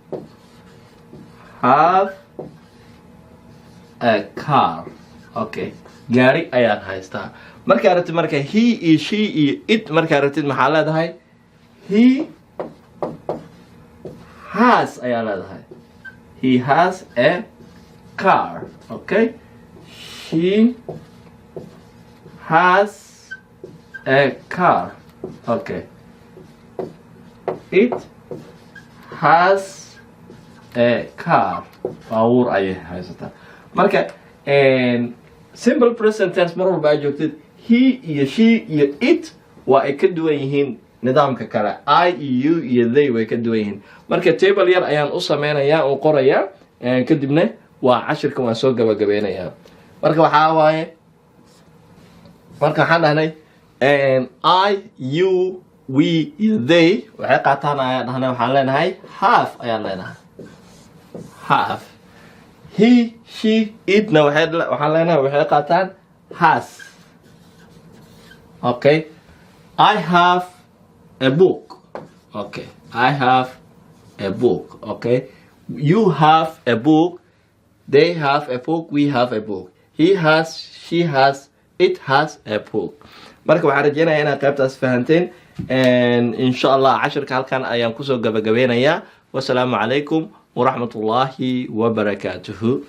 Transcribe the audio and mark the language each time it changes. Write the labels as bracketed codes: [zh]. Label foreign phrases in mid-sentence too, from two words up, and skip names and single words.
[en] have a car okay [so] gaari ayaan haystaa markaa rabtid marka he iyo she iyo it markaa rabtid maxaa leedahay he [en] has [so] ayaa leedahay [en] he has a car okay he has a car okay it has a car [so] baabuur ayay haysataa marka [en] simple present [so] tense mar walba aad joogtid he iyo she iyo it waa ay ka duwan yihiin nidaamka kale I iyo you iyo they way ka duwan yihiin marka table yar ayaan u sameynayaa oo qorayaa kadibna waa cashirka waan soo gabagabeynayaa marka waxaa waaye marka waxaan dhahnay [en] I you we [so] iyo they waxay qaataan ayaan dhahnay waxaan leenahay half ayaan leenahay half he she itna waxaan leenahay waxay qaataan has [en] okay I have a book okay I have a book okay you have a book they have a book we have a book he has she has it has a book [so] marka waxaan rajeynayaa inaad qaybtaas fahanteen [ar] إن شاء الله [so] cashirka halkan ayaan kusoo gabagabeynayaa [ar] والسلام عليكم ورحمة الله وبركاته